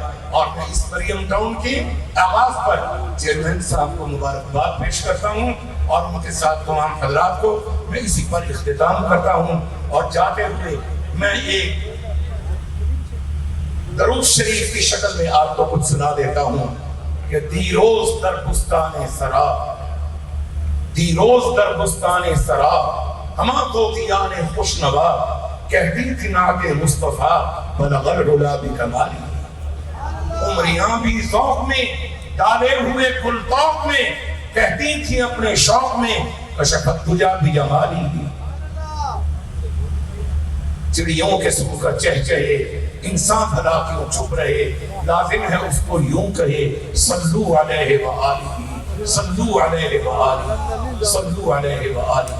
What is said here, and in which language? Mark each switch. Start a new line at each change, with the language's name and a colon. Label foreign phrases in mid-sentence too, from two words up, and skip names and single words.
Urdu: اور میں اس مریم ٹاؤن کی آغاز پر چیئرمین صاحب کو مبارکباد پیش کرتا ہوں، اور ان کے ساتھ تمام حضرات کو میں اسی پر اختتام کرتا ہوں۔ اور جاتے ہوئے میں ایک درود شریف کی شکل میں آپ کو کچھ سنا دیتا ہوں کہ
Persian: دیروز در بستان سرا، دیروز در بستان سرا، ہما طوطیان خوش نوا،
Urdu: کہتی تھی نعت مصطفیٰ
Arabic: بلغ العلا بکمالی۔
Urdu: عمریاں بھی ذوق میں ڈالے ہوئے گل طوق میں، کہتی تھی اپنے شوق میں
Arabic: کشفت تجا بجمالی۔
Urdu: چڑیوں کے سو کا چہچہے، انسان بھلا کیوں چپ رہے، لازم ہے اس کو یوں کہے
Arabic: صلو علیہ وآلہ، صلو علیہ وآلہ، صلو علیہ وآلہ۔